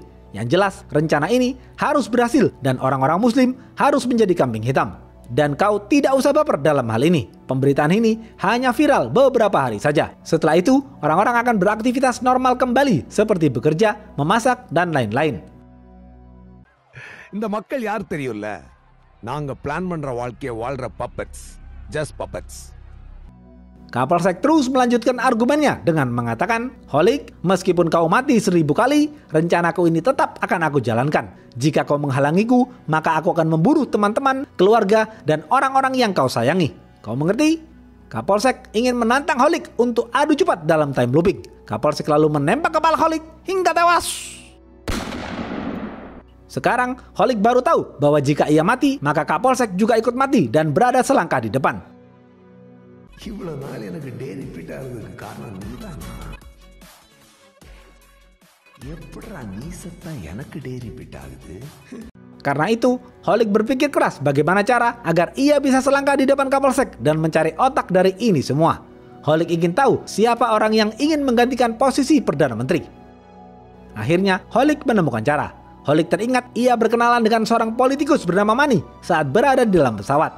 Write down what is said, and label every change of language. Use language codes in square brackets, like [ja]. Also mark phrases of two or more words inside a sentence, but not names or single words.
[id] Yang jelas, rencana ini harus berhasil dan orang-orang muslim harus menjadi kambing hitam. Dan kau tidak usah baper dalam hal ini. Pemberitaan ini hanya viral beberapa hari saja. Setelah itu, orang-orang akan beraktivitas normal kembali seperti bekerja, memasak, dan lain-lain." [ta] இந்த மக்கள் யார் தெரியும்ல? நாங்க பிளான் பண்ற வாழ்க்கைய வாழ்ற [en] puppets, just puppets. [id] Kapolsek terus melanjutkan argumennya dengan mengatakan, "Khalid, meskipun kau mati 1000 kali, rencanaku ini tetap akan aku jalankan. Jika kau menghalangiku, maka aku akan membunuh teman-teman, keluarga, dan orang-orang yang kau sayangi. Kau mengerti?" Kapolsek ingin menantang Khalid untuk adu cepat dalam [en] time looping. [id] Kapolsek lalu menembak kepala Khalid hingga tewas. Sekarang, Khalid baru tahu bahwa jika ia mati, maka Kapolsek juga ikut mati dan berada selangkah di depan. [ta] இவ்வளவு நாள் எனக்கு [en] day repeat [ta] ஆகுறதுக்கு காரணம் நீதான். எப்படிடா நீ செத்தா எனக்கு [en] day repeat [ta] ஆகுது? [id] Karena itu, Khalid berpikir keras bagaimana cara agar ia bisa selangkah di depan Kapolsek dan mencari otak dari ini semua. Khalid ingin tahu siapa orang yang ingin menggantikan posisi Perdana Menteri. Akhirnya, Khalid menemukan cara. Khalid teringat ia berkenalan dengan seorang politikus bernama Mani saat berada di dalam pesawat.